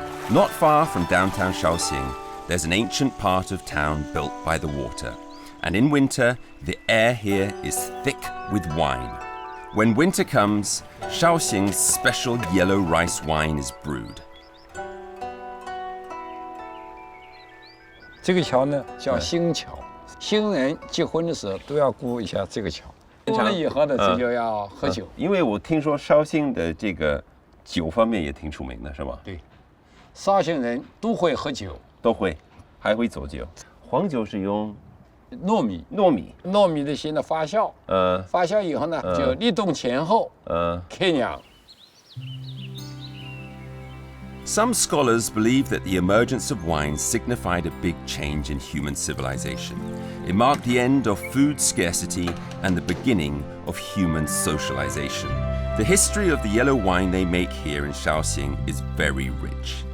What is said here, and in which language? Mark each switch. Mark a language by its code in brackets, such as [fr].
[en] Not far from downtown Shaoxing, there's an ancient part of town built by the water, and in winter, the air here is thick with wine. When winter comes, Shaoxing's special yellow rice wine is brewed. [zh] 这个桥呢叫新桥，新人结婚的时候都要过一下这个桥。过了以后呢，这就要喝酒。因为我听说绍兴的这个酒方面也挺出名的，是吗？对，绍兴人都会喝酒，都会，还会做酒。黄酒是用糯米的先的发酵，发酵以后呢，就立冬前后，开酿。 [en] Some scholars believe that the emergence of wine signified a big change in human civilization. It marked the end of food scarcity and the beginning of human socialization. The history of the yellow wine they make here in Shaoxing is very rich.